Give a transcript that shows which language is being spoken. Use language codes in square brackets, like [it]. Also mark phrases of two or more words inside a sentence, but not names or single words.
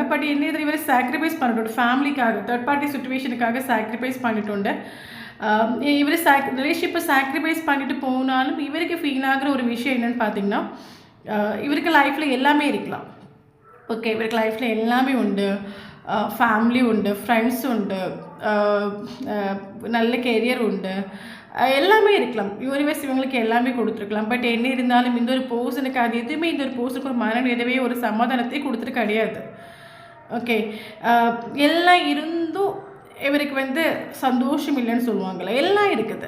[ta] பட் என்ன இதில் இவரை சாக்ரிஃபைஸ் பண்ணிட்டு ஃபேமிலிக்காக, [en] third party [ta] சுச்சுவேஷனுக்காக சாக்ரிஃபைஸ் பண்ணிட்டு இவர் ரிலேஷன்ஷிப்பை சாக்ரிஃபைஸ் பண்ணிட்டு போனாலும் இவருக்கு ஃபீல் ஆகிற ஒரு விஷயம் என்னென்னு பார்த்தீங்கன்னா, இவருக்கு லைஃப்பில் எல்லாமே இருக்கலாம். ஓகே, இவருக்கு லைஃப்பில் எல்லாமே உண்டு. ஃபேமிலி உண்டு, ஃபிரண்ட்ஸ் உண்டு, நல்ல கெரியர் உண்டு, எல்லாமே இருக்கலாம். யூனிவர்ஸ் இவங்களுக்கு எல்லாமே கொடுத்துருக்கலாம். பட் என்ன இருந்தாலும் இந்த ஒரு பர்சனுக்கு அது எதுவுமே இந்த ஒரு பர்சனுக்கு ஒரு மன நிறைவே ஒரு சமாதானத்தை கொடுத்துட்டு கிடையாது. ஓகே, எல்லாம் இருந்தும் இவருக்கு வந்து சந்தோஷம் இல்லைன்னு சொல்லுவாங்கள்ல, எல்லாம் இருக்குது.